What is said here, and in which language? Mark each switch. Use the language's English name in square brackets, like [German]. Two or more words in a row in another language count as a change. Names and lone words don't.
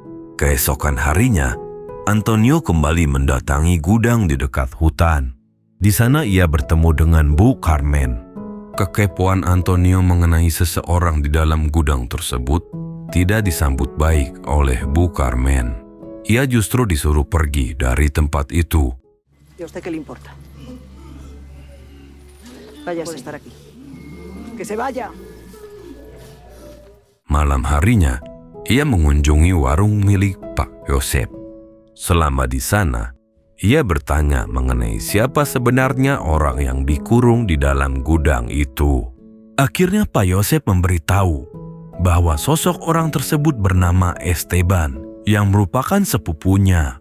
[Indonesian] Keesokan harinya, Antonio kembali mendatangi gudang di dekat hutan. Di sana ia bertemu dengan Bu Carmen. Kekepoan Antonio mengenai seseorang di dalam gudang tersebut tidak disambut baik oleh Bu Carmen. Ia justru disuruh pergi dari tempat itu. [Spanish] ¿Y a usted qué le importa? Váyase a estar aquí. ¡Que se vaya! [Indonesian] Malam harinya, ia mengunjungi warung milik Pak Yosep. Selama di sana, ia bertanya mengenai siapa sebenarnya orang yang dikurung di dalam gudang itu. Akhirnya Pak Yosep memberitahu bahwa sosok orang tersebut bernama Esteban yang merupakan sepupunya.